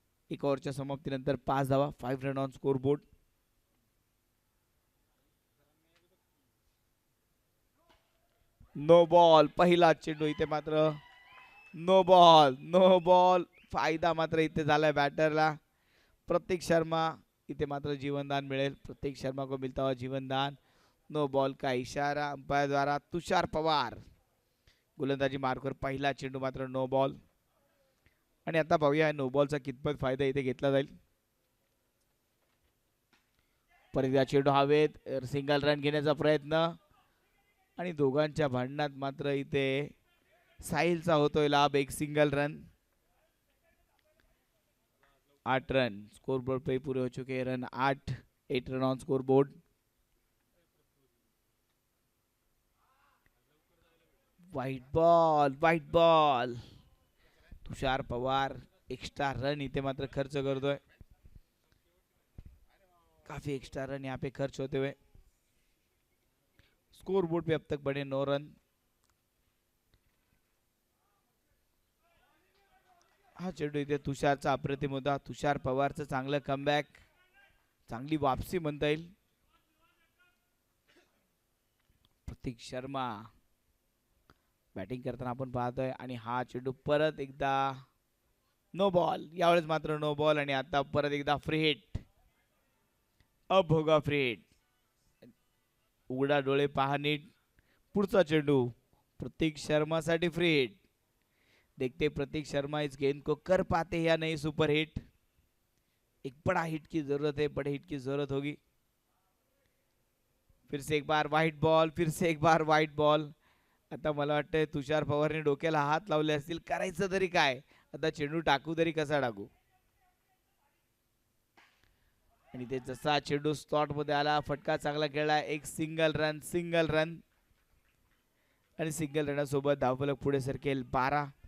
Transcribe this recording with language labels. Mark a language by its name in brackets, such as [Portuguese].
[Marathi] एक ओव्हरच्या समाप्तीनंतर 5 धावा, 5 run on score board. No ball. पहिला चेंडू इथे मात्र नो बॉल। फायदा मात्र इथे झालाय बॅटरला। प्रतीक शर्मा इथे मात्र जीवनदान मिळेल। [Hindi] प्रतीक शर्मा को मिलता हुआ जीवनदान। नो बॉल का इशारा अंपायर द्वारा। [Marathi] तुषार पवार गोलंदाजी मार्कवर। पहिला चेंडू मात्र नो बॉल। आणि आता पाहूया नो बॉलचा कितपत फायदा इथे घेतला जाईल। परत चेंडू हवेत, सिंगल रन घेण्याचा प्रयत्न आणि दोघांच्या भांडणात मात्र इथे साहिलचा होतोय लाभ। [Hindi] एक single run, 8 run score board पे पूरे हो चुके हैं। [English] Run 8 run on score board. [Marathi] White ball. Tushar Pawar extra run इथे मात्र खर्च करतोय। [Hindi] काफी एक्स्ट्रा रन यहाँ पे खर्च होते हुए। स्कोर बोर्ड पे अब तक बने 9 रन। [Marathi] हा चेंडू इथे तुषारचा अप्रतिम होता। तुषार पवारचं चांगलं कमबॅक, चांगली वापसी म्हणता येईल। प्रतीक शर्मा बॅटिंग करताना आपण पाहतोय आणि हा चेंडू परत एकदा नो बॉल, यावेळेस मात्र नो बॉल. आणि आता परत एकदा फ्री हिट, अभोगा फ्री हिट. उघडा डोळे पहा नीट, पुढचा चेंडू प्रतीक शर्मा साठी फ्री हिट. [Hindi] देखते प्रतीक शर्मा इस गेंद को कर पाते या नहीं सुपर हिट. एक बड़ा हिट की जरूरत है, बड़े हिट की जरूरत होगी. फिर से एक बार व्हाइट बॉल, फिर से एक बार व्हाइट बॉल. [Marathi] आता मला वाटतंय तुषार पवारने डोक्याला हात लावले असतील, करायचं तरी काय, आता चेंडू टाकू तरी कसा टाकू. आणि ते जसा चेंडू स्लॉट मध्ये आला, फटका चांगला खेळला, एक सिंगल रन, सिंगल रन. आणि सिंगल रनासोबत धावफलक पुढे सरकेल 12.